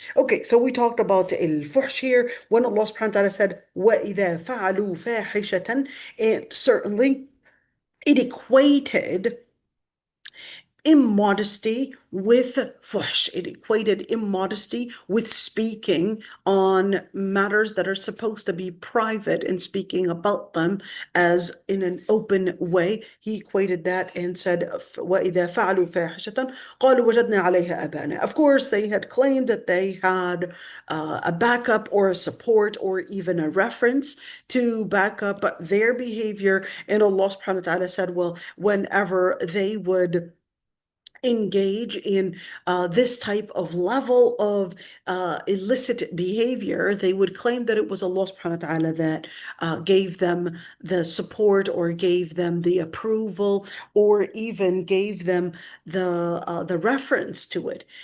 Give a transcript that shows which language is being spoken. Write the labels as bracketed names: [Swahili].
[English] Okay, so we talked about il-fuhsh here, when Allah subhanahu wa ta'ala said, [Arabic] وَإِذَا فَعَلُوا فَاحِشَةً, [English] and certainly it equated immodesty with fuhsh. It equated immodesty with speaking on matters that are supposed to be private and speaking about them as in an open way. He equated that and said, [Arabic] وَإِذَا فَعَلُوا فَاحِشَةً قَالُوا وَجَدْنَا عَلَيْهَا آبَاءَنَا. [English] Of course, they had claimed that they had a backup or a support or even a reference to back up their behavior. And Allah subhanahu wa ta'ala said, well, whenever they would engage in this type of level of illicit behavior, they would claim that it was Allah subhanahu wa ta'ala that gave them the support, or gave them the approval, or even gave them the reference to it.